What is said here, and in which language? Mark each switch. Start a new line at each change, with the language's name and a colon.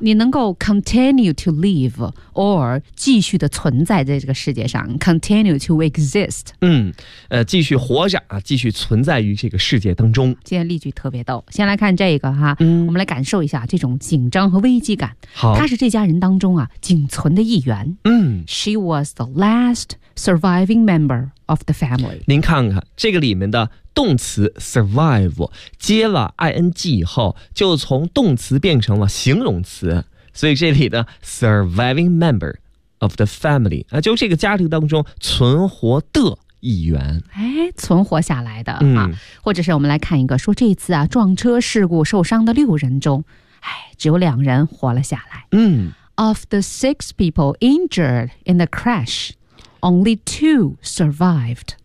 Chinese: 你能够
English: continue to live, or
Chinese: 继续的存在在这个世界上，
English: continue to exist。
Chinese: 嗯，继续活着啊，继续存在于这个世界当中。今天例句特别逗，先来看这个哈、嗯、我们来感受一下这种紧张和危机感。好。他是这家人当中啊仅存的一员。嗯。
English: She was the last surviving member of the family。
Chinese: 您看看这个里面的动词 survive 接了 ing 以后就从动词变成了形容词，所以这里的
English: surviving member of the family、
Chinese: 就这个家庭当中存活的一员。哎，存活下来的、嗯啊、或者是我们来看一个说这次啊撞车事故受伤的六人中，哎，只有两人活了下来。嗯，
English: of the six people injured in the crash, only two survived.